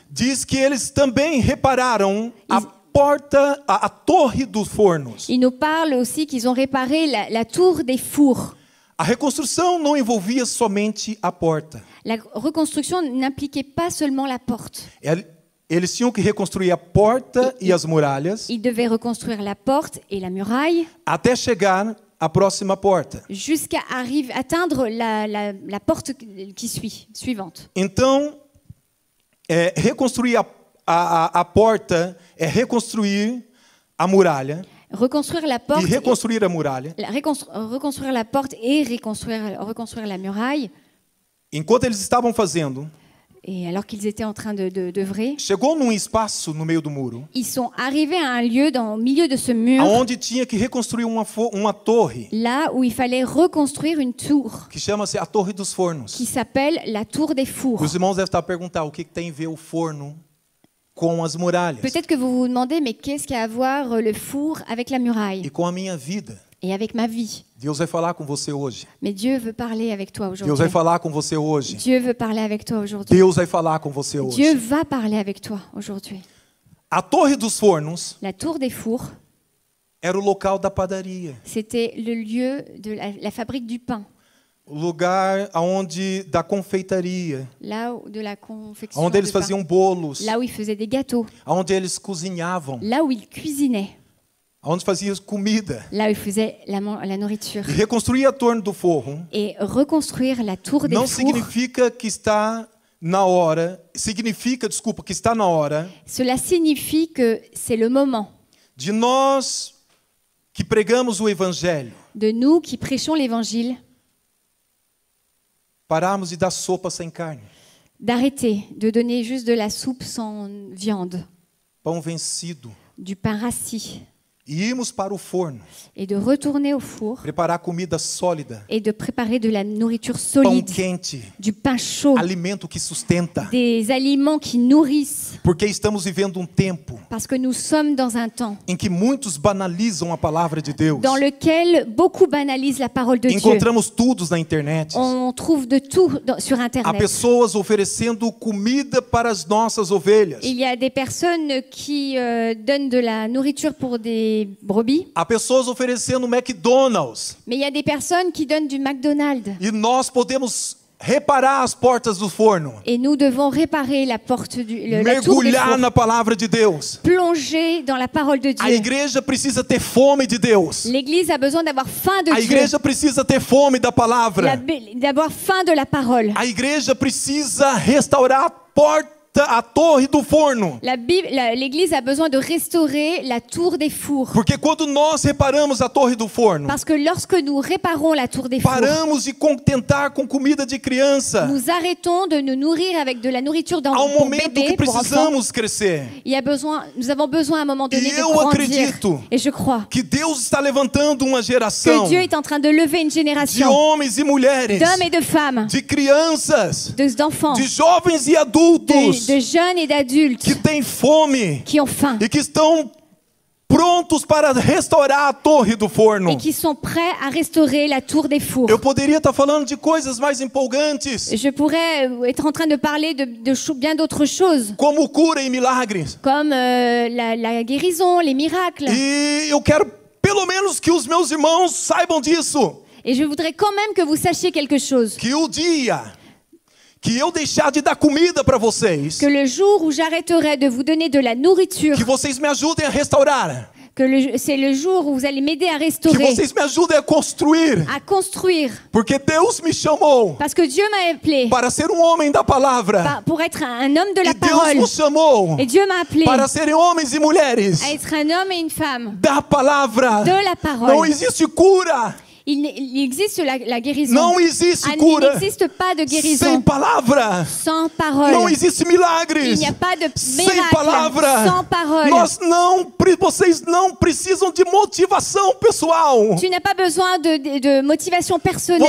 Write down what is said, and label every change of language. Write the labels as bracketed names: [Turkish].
[Portuguese] diz que eles também repararam a porta, a torre dos fornos. [French] il nous parle aussi qu'ils ont réparé la tour des fours. [Portuguese] A reconstrução não envolvia somente a porta. [French] La reconstruction n'impliquait pas seulement la porte. [Portuguese] Eles tinham que reconstruir a porta e as muralhas [French] Ils devaient reconstruire la porte et la muraille [Portuguese] até chegar à próxima porta. [French] jusqu'à atteindre la porte suivante. [Portuguese] Então, reconstruir a porta é reconstruir a muralha. [French] Reconstruire la porte, [Portuguese] E reconstruir a muralha. [French] reconstruire la porte et reconstruire la muraille. [Portuguese] Enquanto eles estavam fazendo, [French] Et alors qu'ils étaient en train d'œuvrer, [Portuguese] chegou num espaço no meio do muro, [French] ils sont arrivés à un lieu au milieu de ce mur, [Portuguese] aonde tinha que reconstruir uma torre, [French] là où il fallait reconstruire une tour [Portuguese] que chama-se a Torre dos Fornos. [French] qui s'appelle la tour des fours. [Portuguese] Os irmãos devem estar perguntando o que tem a ver o forno com as muralhas [French] Peut-être que vous vous demandez, mais qu'est-ce qu'il y a à voir le four avec la muraille [Portuguese] e com a minha vida. [French] et avec ma vie? [Portuguese] Deus vai falar com você hoje. [French] Mais Dieu veut parler avec toi [Portuguese] Deus vai [French] aujourd'hui. [Portuguese] falar com você hoje. [French] Dieu veut parler avec toi aujourd'hui. [Portuguese] Deus vai falar com você [French] Dieu [Portuguese] hoje. [French] va parler avec toi aujourd'hui. [Portuguese] A Torre dos Fornos [French] La tour des fours, [Portuguese] era o local da padaria, [French] c'était le lieu de la fabrique du pain, [Portuguese] o lugar aonde da confeitaria, [French] là où, de la confection [Portuguese] aonde [French] de [Portuguese] eles [French] pain, [Portuguese] faziam bolos, [French] là où ils faisaient des gâteaux, [Portuguese] aonde eles cozinhavam. [French] là où ils cuisinaient. [Portuguese] onde fazia comida, [French] là où ils faisaient la nourriture. [Portuguese] e reconstruir a torre do forro [French] Et reconstruire la tour des [Portuguese] não [French] fours, [Portuguese] significa que está na hora, que está na hora [French] cela signifie que c'est le moment [Portuguese] de nós que pregamos o evangelho [French] de nous qui prêchons l'évangile [Portuguese] pararmos de dar sopa sem carne, [French] d'arrêter de donner juste de la soupe sans viande, [Portuguese] pão vencido, [French] du pain rassis, [Portuguese] e irmos para o forno, [French] et de retourner au four [Portuguese] preparar comida sólida, [French] et de préparer de la nourriture [Portuguese] pão [French] solide, [Portuguese] quente, [French] du pain chaud, [Portuguese] alimento que sustenta, [French] des aliments qui nourrissent, [Portuguese] porque estamos vivendo tempo [French] parce que nous sommes dans un temps [Portuguese] em que muitos banalizam a palavra de Deus. [French] dans lequel beaucoup banalisent la parole de Dieu. [Portuguese] Encontramos tudo na internet. [French] On trouve de tout sur [Portuguese] Há [French] Internet. [Portuguese] pessoas oferecendo comida para as nossas ovelhas. [French] Il y a des personnes qui donnent de la nourriture pour des brebis, [Portuguese] Há pessoas oferecendo McDonald's. [French] mais il y a des personnes qui donnent du McDonald's. [Portuguese] E nós podemos reparar as portas do forno. [French] Et nous devons réparer la porte la tour des [Portuguese] Mergulhar [French] fours, [Portuguese] na palavra de Deus. [French] plonger dans la parole de [Portuguese] A [French] Dieu. [Portuguese] igreja precisa ter fome de Deus. [French] L'Église a besoin d'avoir faim de [Portuguese] A [French] Dieu, [Portuguese] igreja precisa ter fome da palavra. [French] d'avoir faim de la parole. [Portuguese] A igreja precisa restaurar a torre do forno. [French] L'Église a besoin de restaurer la tour des fours. [Portuguese] Porque quando nós reparamos a torre do forno, [French] Parce que lorsque nous réparons la tour des fours, [Portuguese] paramos de contentar com comida de criança. [French] nous arrêtons de nous nourrir avec de la nourriture [Portuguese] Há [French] pour [Portuguese] momento que [French] bébés, pour enfants. [Portuguese] precisamos crescer. [French] Nous avons besoin à un moment donné [Portuguese] E [French] de [Portuguese] eu [French] grandir. [Portuguese] acredito [French] Et je crois [Portuguese] que Deus está levantando uma [French] que [Portuguese] geração [French] Dieu est en train de lever une [Portuguese] de [French] génération [Portuguese] homens e mulheres, [French] d'hommes et de femmes, [Portuguese] de crianças, [French] d'enfants, [Portuguese] de jovens e adultos [French] de jeunes et d'adultes [Portuguese] que têm fome [French] qui ont faim [Portuguese] e que estão prontos para restaurar a torre do forno. [French] et qui sont prêts à restaurer la tour des fours. [Portuguese] Eu poderia estar falando de coisas mais empolgantes, [French] Je pourrais être en train de parler de bien d'autres choses, [Portuguese] como cura e milagres. [French] comme la guérison, les miracles. [Portuguese] E eu quero pelo menos que os meus irmãos saibam disso, [French] Et je voudrais quand même que vous sachiez quelque chose. [Portuguese] que o dia que eu deixar de dar comida para vocês, [French] Que le jour où j'arrêterai de vous donner de la nourriture, [Portuguese] que vocês me ajudem a restaurar, [French] c'est le jour où vous allez m'aider à [Portuguese] que [French] restaurer, [Portuguese] vocês me ajudem a construir, [French] à construire. [Portuguese] porque Deus me chamou [French] Parce que Dieu m'a appelé [Portuguese] para ser um homem da palavra, [French] pour être un homme de la [Portuguese] e Deus [French] parole. [Portuguese] nos chamou [French] Et Dieu m'a appelé [Portuguese] para serem homens e mulheres [French] à être un homme et une femme [Portuguese] da palavra. [French] de la [Portuguese] Não [French] parole. [Portuguese] existe cura, [French] Il existe la guérison. [Portuguese] não existe [French] Il [Portuguese] cura [French] n'existe pas de [Portuguese] sem [French] guérison [Portuguese] palavra. [French] sans parole. [Portuguese] Não existe [French] Il [Portuguese] milagres [French] n'y a pas de [Portuguese] sem [French] miracle [Portuguese] palavra. [French] sans parole. [Portuguese] Vocês não precisam de motivação pessoal. [French] Tu n'as pas besoin de motivation personnelle.